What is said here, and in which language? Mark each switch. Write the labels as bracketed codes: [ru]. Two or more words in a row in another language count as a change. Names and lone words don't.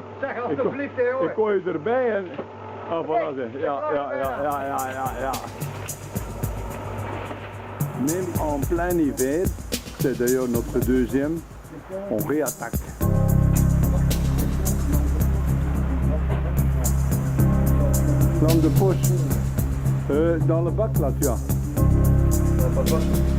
[nl] Zeg alsjeblieft, hè, hoor. Ik gooi je erbij en... Ah, voilà, zeg. Ja. [fr] Même en plein hiver, c'est d'ailleurs notre deuxième, on réattaque. Lampe de poche. Dans le bac là, tu as.